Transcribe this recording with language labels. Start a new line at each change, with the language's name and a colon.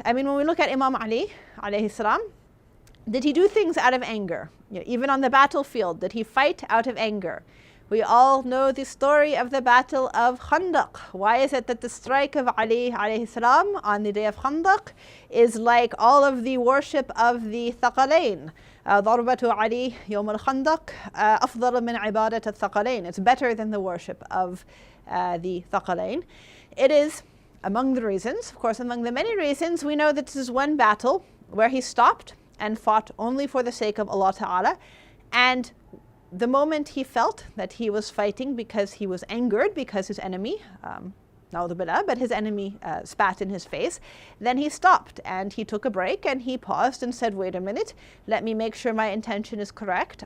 English: I mean, when we look at Imam Ali alayhi salam, did he do things out of anger? You know, even on the battlefield, did he fight out of anger? We all know the story of the battle of Khandaq. Why is it that the strike of Ali alayhi salam on the day of Khandaq is like all of the worship of the Thaqalain?
Arabic: ضربة علي يوم الخندق أفضل من عبادة الثقلين.
English: It's better than the worship of the Thaqalain. It is among the reasons, of course, among the many reasons, we know that this is one battle where he stopped and fought only for the sake of Allah Ta'ala. And the moment he felt that he was fighting because he was angered because his enemy, but his enemy spat in his face, then he stopped and he took a break and he paused and said, wait a minute, let me make sure my intention is correct.